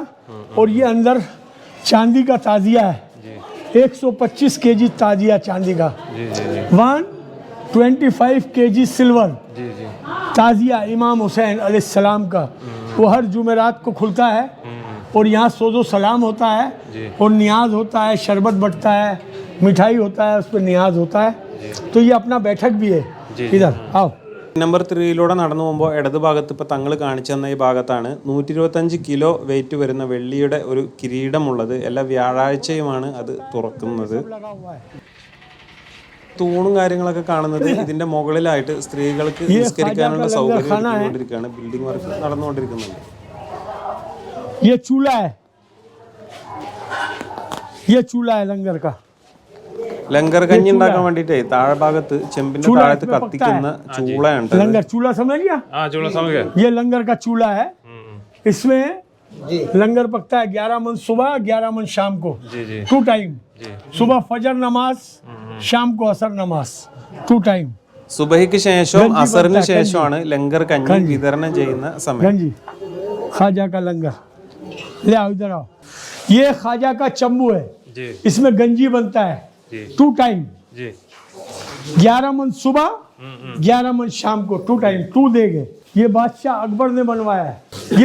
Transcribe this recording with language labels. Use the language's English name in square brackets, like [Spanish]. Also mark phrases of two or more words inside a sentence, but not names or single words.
[Hindi] और ये अंदर चांदी का ताजिया है, 125 kg ताजिया चांदी का, 125 kg सिल्वर ताजिया इमाम हुसैन अलैहिस्सलाम का। वो हर जुमेरात को खुलता है और यहाँ सोजो सलाम होता है और नियाज होता है, शरबत बटता है, मिठाई होता है, उस पर नियाज होता है। तो ये अपना बैठक भी है। इधर आओ। [Malayalam] നമ്പർ 3 നടന്നു പോകുമ്പോൾ ഇടത് ഭാഗത്ത് ഇപ്പോൾ തങ്ങൾ കാണിച്ചു തന്ന ഈ ഭാഗത്താണ് 125 [English] kilo weight [Malayalam] വരുന്ന വെള്ളിയുടെ ഒരു കിരീടമുള്ളത്. എല്ലാ വ്യാഴാഴ്ചയുമാണ് അത് തുറക്കുന്നത്. തൂണും കാര്യങ്ങളൊക്കെ കാണുന്നത് ഇതിന്റെ മുകളിലായിട്ട് സ്ത്രീകൾക്ക് നിസ്കരിക്കാനുള്ള സൗകര്യം ഒരുക്കിക്കൊണ്ടിരിക്കുകയാണ്. [English] building work [Malayalam] നടന്നുകൊണ്ടിരിക്കുന്നുണ്ട്. [Hindi] ये चूल्हा है, ये चूल्हा है लंगर का। [Malayalam] ലങ്കർ കഞ്ഞി ഉണ്ടാക്കാൻ വേണ്ടിട്ടേ താഴെ ഭാഗത്ത് ചെമ്പിന്റെ താഴത്ത് കത്തിക്കുന്ന ചൂളയുണ്ട്. [Hindi] लंगर चूल्हा समझ गया? हाँ चूल्हा समझ गया। ये लंगर का चूल्हा है। इसमें लंगर पकता है 11 मन सुबह, 11 मन शाम को, 2 टाइम। सुबह फजर नमाज, शाम को असर नमाज, 2 टाइम। [Malayalam] സുബഹിക്ക് ശേഷവും അസറിന് ശേഷമാണ് ലങ്കർ കഞ്ഞി വിതരണം ചെയ്യുന്ന സമയം. [Hindi] गंजी ख्वाजा का लंगर। ले आओ, इधर आओ। ये ख्वाजा का चंबू है, इसमें गंजी बनता है 2 टाइम। 11 मन सुबह, 11 मन शाम को, 2 टाइम, 2 देंगे। ये बादशाह अकबर ने बनवाया है।